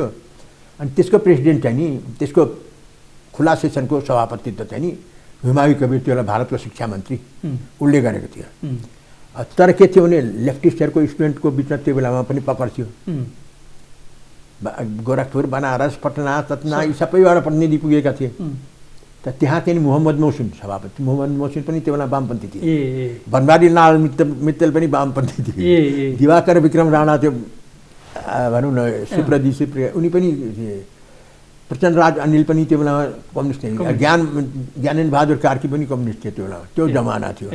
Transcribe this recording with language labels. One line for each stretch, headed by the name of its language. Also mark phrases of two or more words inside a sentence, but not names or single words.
Nepali: अनि त्यसको प्रेसिडेन्ट चाहिँ नि, त्यसको खुला सेसनको सभापतित्व चाहिँ नि हुमायु कबीर, त्यो बेला भारतको शिक्षा मन्त्री, उसले गरेको थियो। तर के थियो भने लेफ्टिस्टहरूको स्टुडेन्टको बिचमा त्यो बेलामा पनि पकड थियो। गोरखपुर, बनारस, पटना, ततना यी सबैबाट प्रतिनिधि पुगेका थिए। त त्यहाँ चाहिँ मोहम्मद मोहसिन सभापति, मोहम्मद मोहसिन पनि त्यो बेला वामपन्थी थिए। बनवारी लाल मित्तल पनि वामपन्थी थिए। दिवाकर विक्रम राणा त्यो भनौँ न सुप्रिया उनी पनि थिए। प्रचण्डराज अनिल पनि त्यो बेलामा कम्युनिस्ट थिए। ज्ञानेन्द्र बहादुर कार्की पनि कम्युनिस्ट थिए त्यो बेलामा, त्यो जमाना थियो।